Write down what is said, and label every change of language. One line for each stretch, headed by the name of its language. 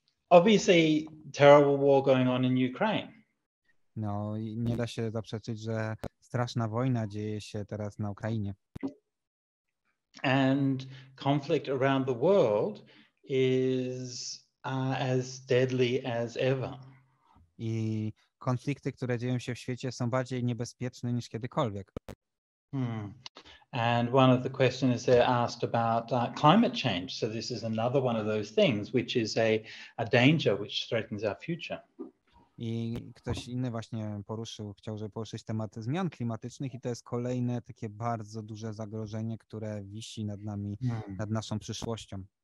English: Obviously, terrible war going on in Ukraine.
Polish: No i nie da się zaprzeczyć, że straszna wojna dzieje się teraz na Ukrainie.
English: And conflict around the world is as deadly as ever.
Polish: I konflikty, które dzieją się w świecie, są bardziej niebezpieczne niż kiedykolwiek.
English: And one of the questions there asked about climate change. So this is another one of those things, which is a danger which threatens our future.
Polish: I ktoś inny właśnie chciał, żeby poruszyć temat zmian klimatycznych i to jest kolejne takie bardzo duże zagrożenie, które wisi nad nami, nad naszą przyszłością.